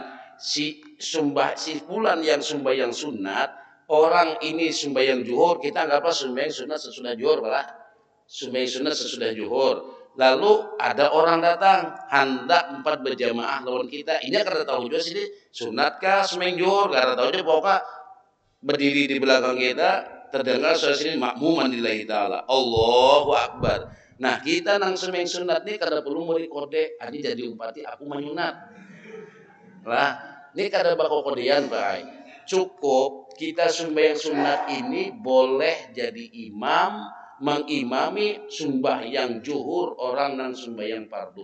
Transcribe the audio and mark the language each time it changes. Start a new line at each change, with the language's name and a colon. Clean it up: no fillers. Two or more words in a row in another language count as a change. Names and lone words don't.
Banjar: Si pulan yang sembahyang sunat, orang ini sembahyang zuhur, kita anggap apa sembahyang sunat sesudah zuhur malah. Sembahyang sunat sesudah zuhur. Lalu ada orang datang hendak empat berjamaah lawan kita. Ini kada tahu juga sih sunat kah sembahyang zuhur, kada tahu juga pokoknya berdiri di belakang kita terdengar suara sini makmuman
Arabic: lillahi ta'ala. Allahu Akbar.
Banjar: Nah, kita nang sembahyang sunat ni kada perlu merekode, ani jadi umpati aku menyunat. Lah, ini kada bakal kodean Pak. Cukup kita sembahyang sunat ini boleh jadi imam mengimami sembahyang zuhur orang nang sembahyang fardu.